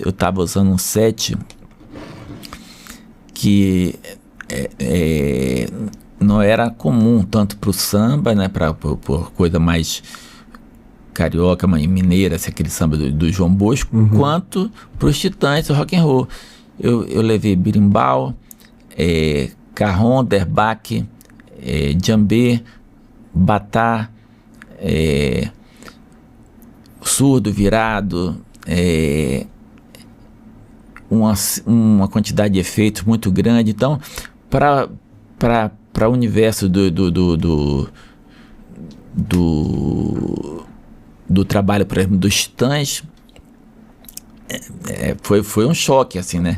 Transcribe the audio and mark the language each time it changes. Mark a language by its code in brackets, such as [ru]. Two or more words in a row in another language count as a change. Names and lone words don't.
[pt] Eu tava usando um set que não era comum, tanto pro samba, né, por coisa mais carioca, mineira, assim, aquele samba do João Bosco, quanto pros Titãs, o [en] rock and roll. [pt] Eu levei berimbau, carrom, derbaque, djambê, batá, surdo, virado, uma quantidade de efeitos muito grande. Então, para o universo do trabalho, por exemplo, dos Titãs, foi um choque, assim, né?